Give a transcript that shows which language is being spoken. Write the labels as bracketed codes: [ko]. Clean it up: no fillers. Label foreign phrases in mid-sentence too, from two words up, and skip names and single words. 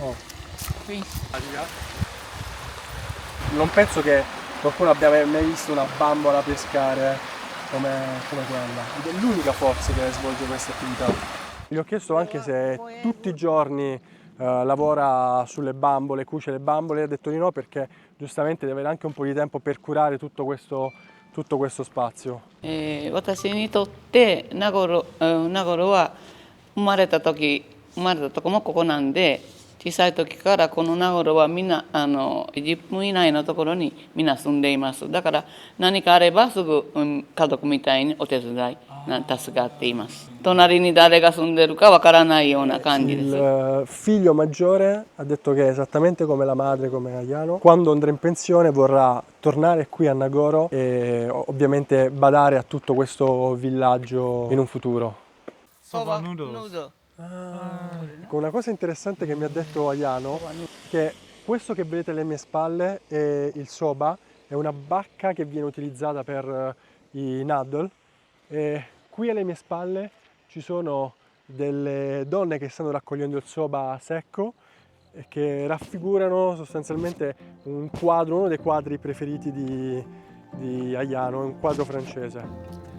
[it] Non penso che qualcuno abbia mai visto una bambola pescare come quella. Ed è l'unica forse che svolge questa attività. Gli ho chiesto anche se tutti i giorni lavora sulle bambole, cuce le bambole, ha detto di no, perché giustamente deve avere anche un po' di tempo per curare tutto questo spazio. [ja] 私にとって名頃は生まれたとこもここなんで、小さい時からこの名頃はみんな10分以内のところにみんな住んでいます。だから何かあればすぐ、家族みたいにお手伝い助かっています。隣に誰が住んでるかわからないような感じです。 [it] Il figlio maggiore ha detto che esattamente come la madre, come Ayano, quando andrà in pensione vorrà tornare qui a Nagoro e ovviamente badare a tutto questo villaggio in un futuro. [en] Soba noodles. [it] Una cosa interessante che mi ha detto Ayano, che questo che vedete alle mie spalle è il soba, è una bacca che viene utilizzata per i noodle, e qui alle mie spalle ci sono delle donne che stanno raccogliendo il soba secco e che raffigurano sostanzialmente un quadro, uno dei quadri preferiti di Ayano, un quadro francese.